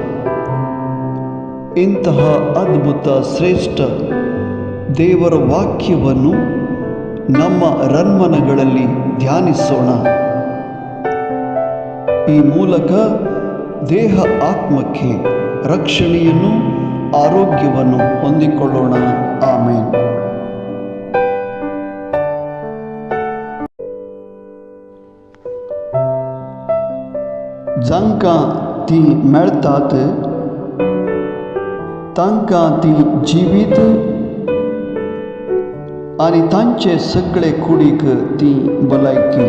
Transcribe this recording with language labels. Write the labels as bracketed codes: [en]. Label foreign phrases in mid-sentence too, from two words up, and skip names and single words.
[kn] ಇಂತಹ ಅದ್ಭುತ ಶ್ರೇಷ್ಠ ದೇವರ ವಾಕ್ಯವನ್ನು ನಮ್ಮ ರನ್ಮನಗಳಲ್ಲಿ ಧ್ಯಾನಿಸೋಣ. ಈ ಮೂಲಕ ದೇಹ ಆತ್ಮಕ್ಕೆ ರಕ್ಷಣೆಯನ್ನು, ಆರೋಗ್ಯವನ್ನು ಹೊಂದಿಕೊಳ್ಳೋಣ. ಆಮೇನ್. [kok] जांकां ती मेळतात तांकां ती जिवीत आनी तांचे सगळे कुडीक ती भलायकी.